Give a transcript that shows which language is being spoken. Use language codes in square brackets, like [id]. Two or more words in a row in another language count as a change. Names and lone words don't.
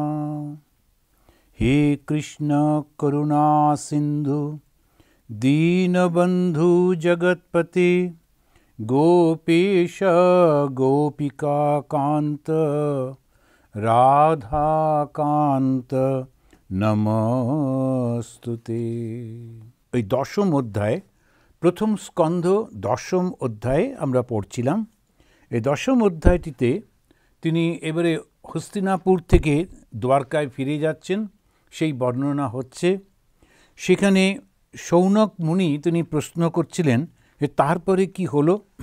[sa] हे कृष्ण करुणा सिंधु दीनबंधु जगत्पते गोपेश गोपिका कांत राधा कांत नमस्तुते। [bn] এই দশম অধ্যায়, প্রথম স্কন্ধ দশম অধ্যায়ে আমরা পড়ছিলাম। এই দশম অধ্যায়টিতে তিনি এবারে হস্তিনাপুর থেকে দ্বারকায় ফিরে যাচ্ছেন, সেই বর্ণনা হচ্ছে। সেখানে শৌনক মুনি তিনি প্রশ্ন করছিলেন যে তারপরে কি হলো।